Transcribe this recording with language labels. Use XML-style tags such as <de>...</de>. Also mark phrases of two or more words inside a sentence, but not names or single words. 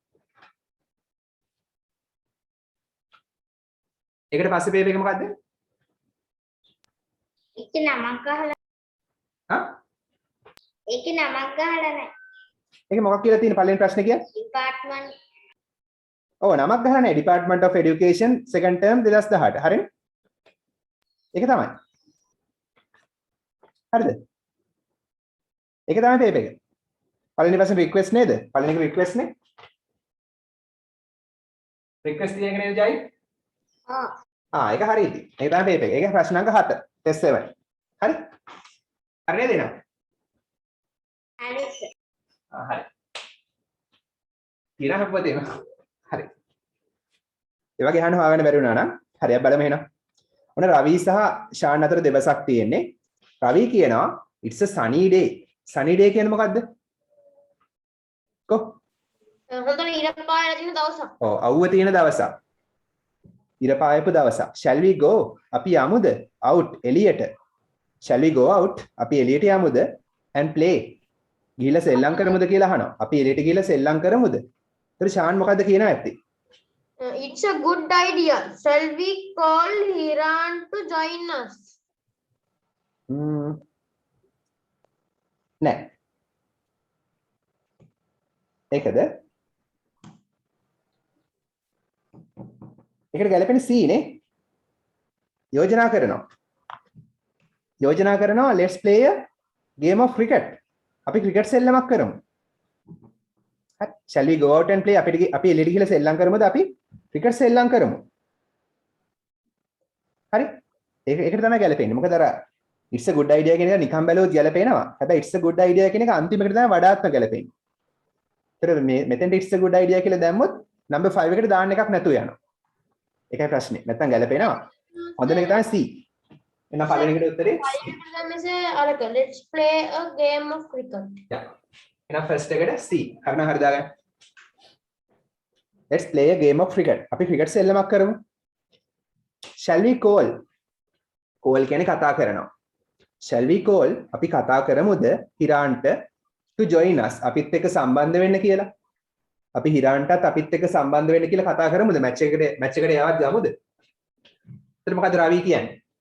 <si>ඒකට පස්සේ පේපර් එක මොකද්ද? ඒකේ නමක් ගහලා හා? ඒකේ නමක් ගහලා නෑ. ඒක මොකක් කියලා තියෙන පළවෙනි ප්‍රශ්නේ කියන්නේ? ඩිපාර්ට්මන්ට් ඔව් නමක් ගහලා නැහැ.</si> <en>Department of Education second term 2018.</en> <si>හරිනේ? ඒක තමයි. හරිද? ඒක තමයි පේපර් එක. පළවෙනි ප්‍රශ්නේ request නේද? පළවෙනි එක request නේ? request තියෙන එක නේද ජයි? ඒක හරි ඉතින්. ඒක තමයි පේපර් එක. ඒක ප්‍රශ්න අංක 7. test 7. හරි? හරි නේද එනවා? හරි සර්. හරි. ඊළඟ පොතේ හරි. ඒ වගේ අහන්න හොයාගන්න බැරි වුණා නම් හරි අපි බලමු එහෙනම්. ඔන්න රවි සහ ෂාන් අතර දෙබසක් තියෙන්නේ. රවි කියනවා</si> <en>it's a sunny day. sunny day</en> <si>කියන්නේ මොකද්ද? කො? හොඳට ඉර පායලා තියෙන දවසක්. ඔව් අවුව තියෙන දවසක්. ඉර පායපු දවසක්.</si> <en>shall we go?</en> <si>අපි යමුද? out එළියට.</si> <en>shall we go out?</en> <si>අපි එළියට යමුද?</si> <en>and play.</en> <si>ගිහිල්ලා සෙල්ලම් කරමුද කියලා අහනවා. අපි එළියට ගිහිල්ලා සෙල්ලම් කරමුද? ඒතර ෂාන් මොකද්ද කියනවා ඇත්තේ?</si> <en>It's a good idea. Shall we call Hiran to join us?</en> <si>නෑ. ඒකද? ඒකට ගැලපෙන C නේ. යෝජනා කරනවා</si> <en>let's play a game of cricket.</en> <si>අපි ක්‍රිකට් සෙල්ලමක් කරමු. හරි.</si> <en>shall we go out and play?</en> <si>අපි එළියට ගිහලා සෙල්ලම් කරමුද? අපි ක්‍රිකට් සෙල්ලම් කරමු. හරි. ඒකට තමයි ගැලපෙන්නේ. මොකද අර</si> <en>it's a good idea</en> <si>කියන එක නිකන් බැලුවොත් ගැලපෙනවා. හැබැයි</si> <en>it's a good idea</en> <si>කියන එක අන්තිමකට තමයි වඩාත්ම ගැලපෙන්නේ. ඒතර මෙතෙන්ට</si> <en>it's a good idea</en> <si>කියලා දැම්මොත් number 5 එකට දාන්න එකක් නැතුව යනවා. ඒකයි ප්‍රශ්නේ. නැත්තම් ගැලපෙනවා. හොඳම එක තමයි C. එහෙනම් පළවෙනි එකට උත්තරේ</si> <en>let's play a game of cricket.</en> <si>එහෙනම් first එකට C. හරිනම් හරි දාගන්න.</si> <en>Let's play a game of cricket.</en> <si>අපි ක්‍රිකට් සෙල්ලමක් කරමු.</si> <en>Shall we call?</en> <si>Call කියන්නේ කතා කරනවා.</si> <en>Shall we call?</en> <si>අපි කතා කරමුද හිරාන්ට</si> <en>to join us?</en> <si>අපිත් එක්ක සම්බන්ධ වෙන්න කියලා. අපි හිරාන්ටත් අපිත් එක්ක සම්බන්ධ වෙන්න කියලා කතා කරමුද? මැච් එකට යවත් ගමුද? එතන මොකද රවි කියන්නේ?</si>